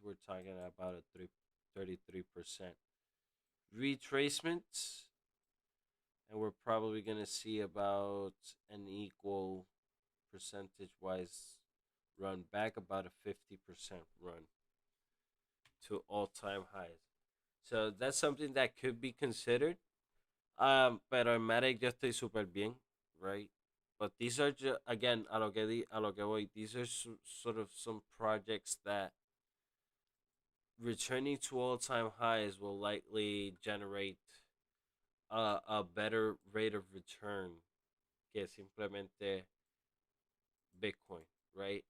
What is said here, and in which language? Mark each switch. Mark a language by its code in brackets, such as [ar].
[en] We're talking about a 33% retracement, and we're probably going to see about an equal percentage-wise run back, about a 50% run to all-time highs. So that's something that could be considered. [es] Pero en Matic yo estoy súper bien, right? [en] But these are just, again, [es] a lo que voy, [en] these are sort of some projects that returning to all time highs will likely generate a better rate of return [es] que simplemente [en] Bitcoin, right?